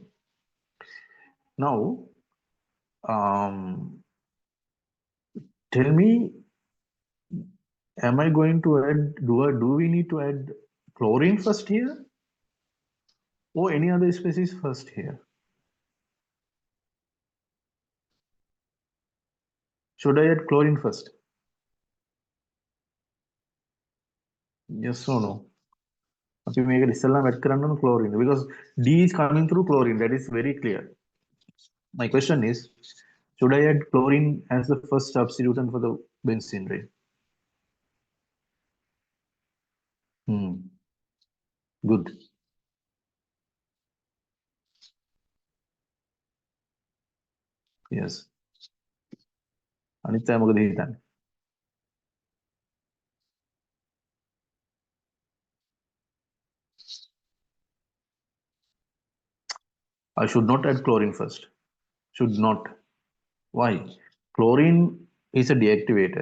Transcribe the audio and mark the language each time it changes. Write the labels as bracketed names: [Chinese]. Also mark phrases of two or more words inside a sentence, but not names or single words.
[English] Now, tell me, am I going to add, do we need to add chlorine first here or any other species first here? Should I add chlorine first? Yes or no? [Sinhala] අපි මේක ඉස්සෙල්ලාම add කරන්න ඕන [English] chlorine because D is coming through chlorine. That is very clear. My question is, should I add chlorine as the first substituent for the benzene ring? Good. Yes. [Sinhala] අනිත් අය මොකද හිතන්නේ? [English] I should not add chlorine first. Should not. Why? Chlorine is a deactivator.